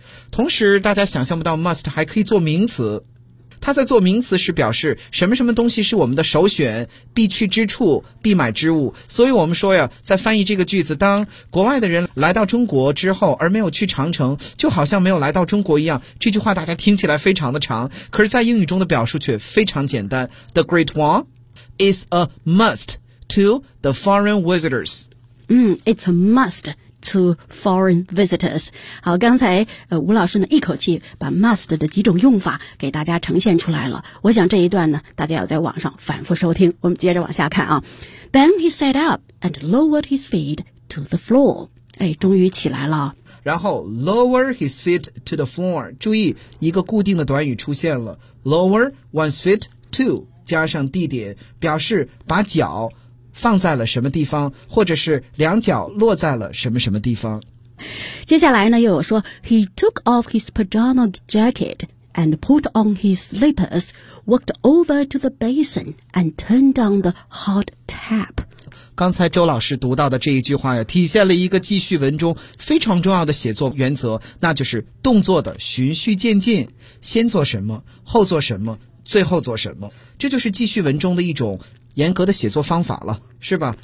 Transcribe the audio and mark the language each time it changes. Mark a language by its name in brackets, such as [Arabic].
[Chinese] 同时大家想象不到 must 还可以做名词，它在做名词时表示什么什么东西是我们的首选、必去之处、必买之物。所以我们说呀，在翻译这个句子，当国外的人来到中国之后而没有去长城，就好像没有来到中国一样。这句话大家听起来非常的长，可是在英语中的表述却非常简单。 [English] The Great Wall is a must to the foreign visitors. It's a must to foreign visitors. [Chinese] 好，刚才吴老师呢一口气把 must 的几种用法给大家呈现出来了。我想这一段呢大家要在网上反复收听。我们接着往下看啊。 [English] Then he sat up and lowered his feet to the floor. [Chinese] 哎，终于起来了。然后 [English] lower his feet to the floor. [Chinese] 注意一个固定的短语出现了。 [English] Lower one's feet to [Chinese] 加上地点，表示把脚放在了什么地方，或者是两脚落在了什么什么地方。接下来呢又有说 [English] He took off his pajama jacket and put on his slippers, walked over to the basin and turned on the hot tap. [Chinese] 刚才周老师读到的这一句话呀，体现了一个记叙文中非常重要的写作原则，那就是动作的循序渐进，先做什么，后做什么，最后做什么。这就是记叙文中的一种严格的写作方法了，是吧？